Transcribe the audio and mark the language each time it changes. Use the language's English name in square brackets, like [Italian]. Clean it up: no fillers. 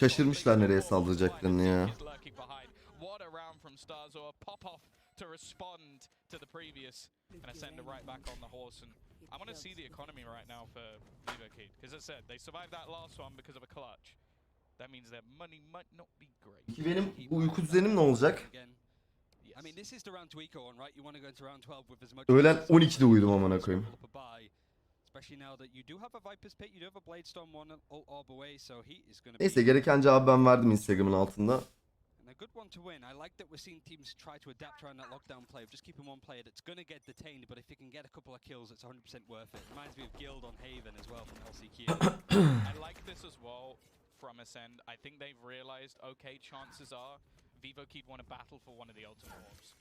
[Turkish] Şaşırmışlar nereye saldıracaklarını ya. [English] What a round from Starzo, a pop off to respond to the previous, and Acend right back on the horse. And I want to see the economy right now for Wtcn, because as I said, they survived that last one because of a clutch. That means their money might not be great. [Turkish] Peki benim uyku düzenim ne olacak? [English] I mean, this is the round to eco on, right? You want to go to round 12 with as much. [Turkish] Öğlen 12'de uyudum amına koyayım. [English] Especially now that you do have a Viper's Pit, you do have a Blade Storm one orb away, so he is going to. [Turkish] Neyse gereken cevabı ben verdim Instagram'ın altında. [English] And a good one to win. I like that we're seeing teams try to adapt around that lockdown play of just keeping one player that's going to get detained, but if he can get a couple of kills, it's 100% worth it. Reminds me of Guild on Haven as well from LCQ. I like this as well from Acend. I think they've realized, okay, chances are Wtcn want to battle for one of the ultimate orbs.